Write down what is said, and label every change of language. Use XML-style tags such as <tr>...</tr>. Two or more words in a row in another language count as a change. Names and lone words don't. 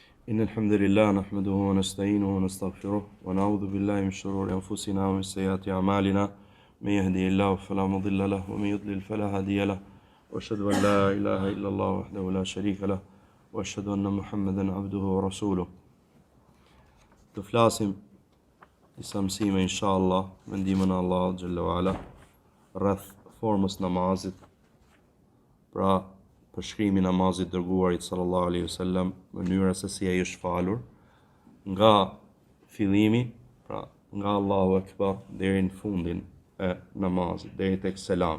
<ar>إن الحمد لله نحمده ونستعينه ونستغفره ونعوذ بالله من شرور أنفسنا ومن سيئات أعمالنا من يهدي الله فلا مضل له ومن يضلل فلا هادي له وأشهد أن لا إله إلا الله وحده لا شريك له وأشهد أن محمدا عبده ورسوله.</ar> <sq>Të flasim disa mësime inshallah me ndihmën e Allahut</sq> <ar>جل وعلا</ar> <sq>rreth formës namazit, pra përshkrimi i namazit dërguarit</sq> <ar>صلى الله عليه وسلم,</ar> <sq>mënyra se si ai është falur nga fillimi, pra nga</sq> <ar>الله أكبر</ar> <sq>deri në fundin e namazit, deri tek selam.</sq>